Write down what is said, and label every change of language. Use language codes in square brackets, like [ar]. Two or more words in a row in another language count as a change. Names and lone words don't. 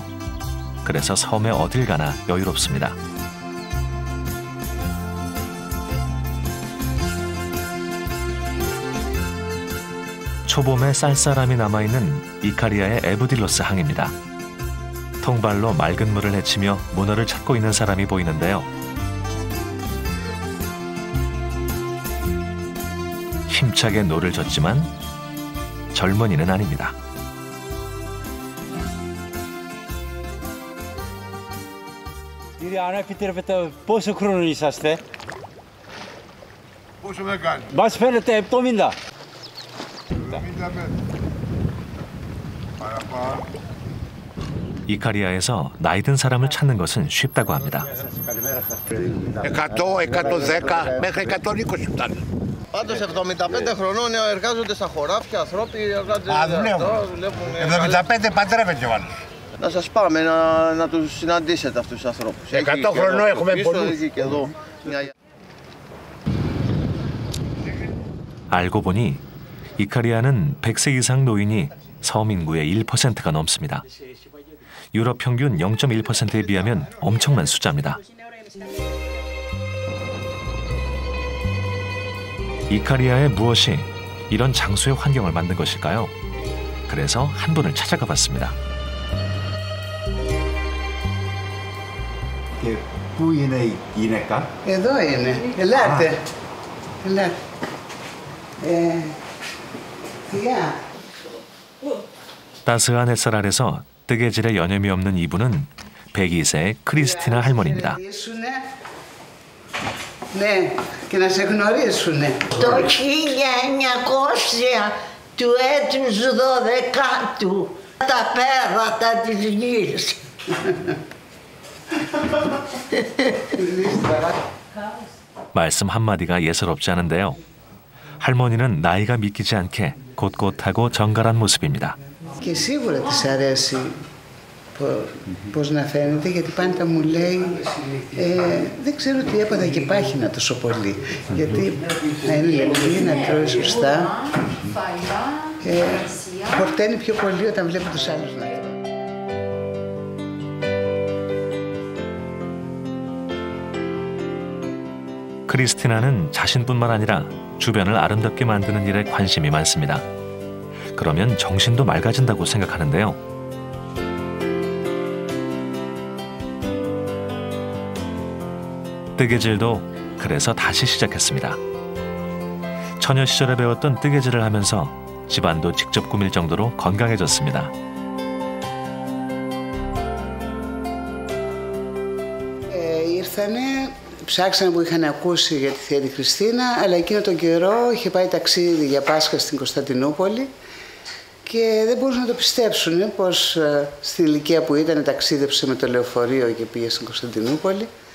[ko] 그래서 섬에 어딜 가나 여유롭습니다. 초봄에 쌀쌀함이 남아있는 이카리아의 에브딜로스 항입니다. 통발로 맑은 물을 헤치며 문어를 찾고 있는 사람이 보이는데요. 힘차게 노를 젓지만 젊은이는 아닙니다. [el] Κύριε, αν επιτρέπετε, πόσο χρόνο είσαστε? Πόσο με κάνει? Μας φαίνεται 70. 75. παραπάνω. [ko] 이카리아에서 나이 든 사람을 찾는 것은 쉽다고 합니다. [el] 100, 110 μέχρι 120 φτάνει. Πάντως 75 χρονών εργάζονται στα χωράφια, ανθρώποι εργάζονται δουλεύουν. 75 παντρεύεται ο άλλος. Να σας πάμε να τους συναντήσετε αυτούς τους ανθρώπους. 100 χρονών έχουμε πολλούς. Και εδώ. [ko] 알고 보니 이카리아는 100세 이상 노인이 섬 인구의 1%가 넘습니다. 유럽 평균 0.1%에 비하면 엄청난 숫자입니다. 이카리아의 무엇이 이런 장수의 환경을 만든 것일까요? 그래서 한 분을 찾아가 봤습니다. [el] Πού είναι η γυναίκα? Εδώ είναι. Ελάτε. Ελάτε. Γεια. [ko] 따스한 햇살 아래서 뜨개질에 여념이 없는 이분은 102세의 크리스티나 할머니입니다. [el] Ναι, και να σε γνωρίσουνε. Το 1900 του έτους 12ου, τα πέρατα της γης. [ko] 말씀 한마디가 예사롭지 않은데요. 할머니는 나이가 믿기지 않게 곧곧하고 정갈한 모습입니다. Και σίγουρα της αρέσει πώς να φαίνεται, γιατί πάντα μου λέει δεν ξέρω τι έπαθα και πάχυνα τόσο πολύ. Γιατί να είναι λεπτή, να τρώει σωστά, χορταίνει πιο πολύ όταν βλέπει τους άλλους να τρώνε. 크리스티나는 자신뿐만 아니라 주변을 아름답게 만드는 일에 관심이 많습니다. 그러면 정신도 맑아진다고 생각하는데요. 뜨개질도 그래서 다시 시작했습니다. 처녀 시절에 배웠던 뜨개질을 하면서 집안도 직접 꾸밀 정도로 건강해졌습니다. [el] ήρθανε, ψάξανε που είχαν ακούσει για τη Θεία τη Χριστίνα, αλλά εκείνο τον καιρό είχε πάει ταξίδι για Πάσχα στην Κωνσταντινούπολη και δεν μπορούσαν να το πιστέψουν πως στην ηλικία που ήταν ταξίδεψε με το λεωφορείο και πήγε στην Κωνσταντινούπολη.